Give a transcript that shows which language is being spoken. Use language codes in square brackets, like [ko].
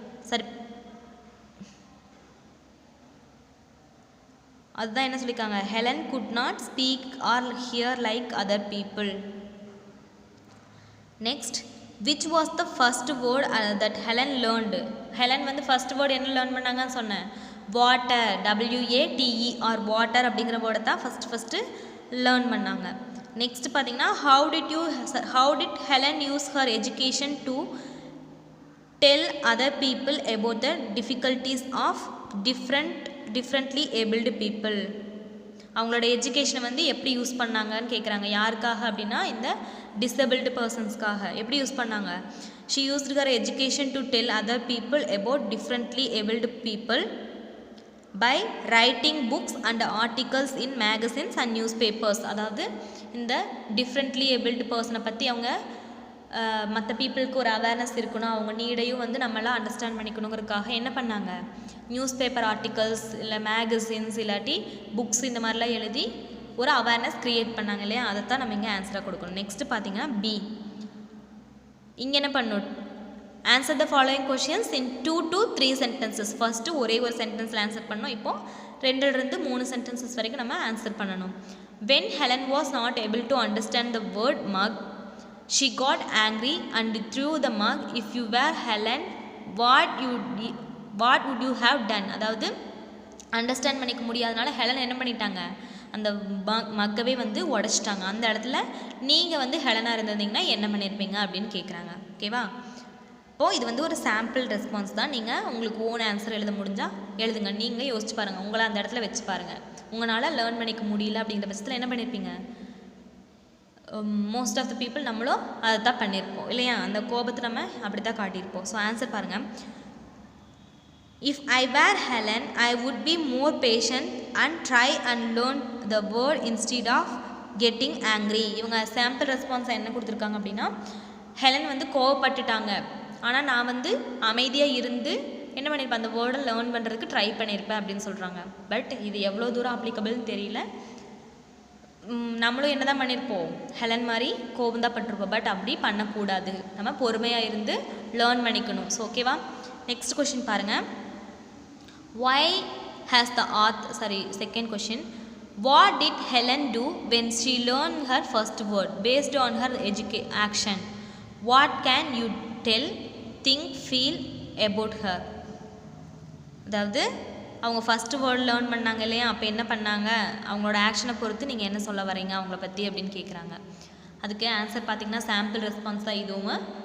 [ta] சரி, அதுதான் என்ன சொல்லியிருக்காங்க, [en] Helen could not speak or hear like other people. Next, which was the first word that Helen learned? [ta] Helen வந்து first word என்ன learn பண்ணாங்கன்னு சொன்னேன், வாட்டர், WATER, வாட்டர் அப்படிங்கிற வேர்டை தான் ஃபஸ்ட்டு லேர்ன் பண்ணாங்க. [en] Next பார்த்தீங்கன்னா, how did Helen use her education to tell other people about the difficulties of differently abled people? [ta] அவங்களோட எஜுகேஷனை வந்து எப்படி யூஸ் பண்ணாங்கன்னு கேட்குறாங்க. யாருக்காக அப்படின்னா இந்த டிசபிள்டு பர்சன்ஸ்க்காக. எப்படி யூஸ் பண்ணாங்க? [en] she used her education to tell other people about differently abled people by writing books and articles in magazines and newspapers. [ta] அதாவது இந்த டிஃப்ரெண்ட்லி ஏபிள்டு பர்சனை பற்றி அவங்க மற்ற பீப்புளுக்கு ஒரு அவேர்னஸ் இருக்கணும், அவங்க நீடையும் வந்து நம்மளாம் அண்டர்ஸ்டாண்ட் பண்ணிக்கணுங்கிறதுக்காக என்ன பண்ணாங்க, நியூஸ் பேப்பர் ஆர்டிகல்ஸ் இல்லை மேகசின்ஸ் இல்லாட்டி புக்ஸ் இந்த மாதிரிலாம் எழுதி ஒரு அவேர்னஸ் க்ரியேட் பண்ணாங்க இல்லையா. அதைத்தான் நம்ம இங்கே ஆன்சராக கொடுக்கணும். நெக்ஸ்ட்டு பார்த்தீங்கன்னா பி. இங்கே என்ன பண்ணணும், [en] Answer the following questions in 2 to 3 sentences. [ta] First ஒரே ஒரு சென்டென்ஸில் ஆன்சர் பண்ணோம். இப்போது [en] 2 to 3 sentences [ta] வரைக்கும் நம்ம ஆன்சர் பண்ணணும். [en] when Helen was not able to understand the word mug, she got angry and threw the mug. if you were Helen, what would you have done? [ta] அதாவது understand பண்ணிக்க முடியாதனால Helen என்ன பண்ணிட்டாங்க, அந்த மக்கவே வந்து உடச்சிட்டாங்க. அந்த இடத்துல நீங்கள் வந்து ஹெலனாக இருந்திருந்தீங்கன்னா என்ன பண்ணியிருப்பீங்க அப்படின்னு கேட்குறாங்க. ஓகேவா? இப்போது இது வந்து ஒரு சாம்பிள் ரெஸ்பான்ஸ் தான். நீங்கள் உங்களுக்கு ஓன் ஆன்சர் எழுத முடிஞ்சால் எழுதுங்க. நீங்கள் யோசிச்சு பாருங்கள், உங்களை அந்த இடத்துல வச்சு பாருங்கள். உங்களால் லேர்ன் பண்ணிக்க முடியல அப்படிங்கிற பட்சத்தில் என்ன பண்ணியிருப்பீங்க? [en] most of the people [ta] நம்மளும் அதை தான் பண்ணியிருப்போம் இல்லையா. அந்த கோபத்தை நம்ம அப்படி தான் காட்டியிருப்போம். ஸோ ஆன்சர் பாருங்கள். [en] if I were Helen, I would be more patient and try and learn the word instead of getting angry. [ta] இவங்க சாம்பிள் ரெஸ்பான்ஸை என்ன கொடுத்துருக்காங்க அப்படின்னா, ஹெலன் வந்து கோவப்பட்டுட்டாங்க, ஆனால் நான் வந்து அமைதியாக இருந்து என்ன பண்ணியிருப்பேன், அந்த வேர்டை லேர்ன் பண்ணுறதுக்கு ட்ரை பண்ணியிருப்பேன் அப்படின்னு சொல்கிறாங்க. பட் இது எவ்வளோ தூரம் அப்ளிகபிள்னு தெரியல. நம்மளும் என்ன தான் பண்ணியிருப்போம், ஹெலன் மாதிரி கோபம் தான் பட்டிருப்போம். பட் அப்படி பண்ணக்கூடாது, நம்ம பொறுமையாக இருந்து லேர்ன் பண்ணிக்கணும். ஸோ ஓகேவா? நெக்ஸ்ட் கொஷின் பாருங்கள். [en] why has the second question, what did Helen do when she learned her first word based on her action? what can you tell, think, feel about her? [ta] அதாவது அவங்க first word learn பண்ணாங்க இல்லையா, அப்போ என்ன பண்ணாங்க, அவங்களோட ஆக்ஷனை பொறுத்து நீங்கள் என்ன சொல்ல வரீங்க அவங்கள பற்றி அப்படின்னு கேட்குறாங்க. அதுக்கு ஆன்சர் பார்த்திங்கன்னா சாம்பிள் ரெஸ்பான்ஸ் தான் இதுவும்.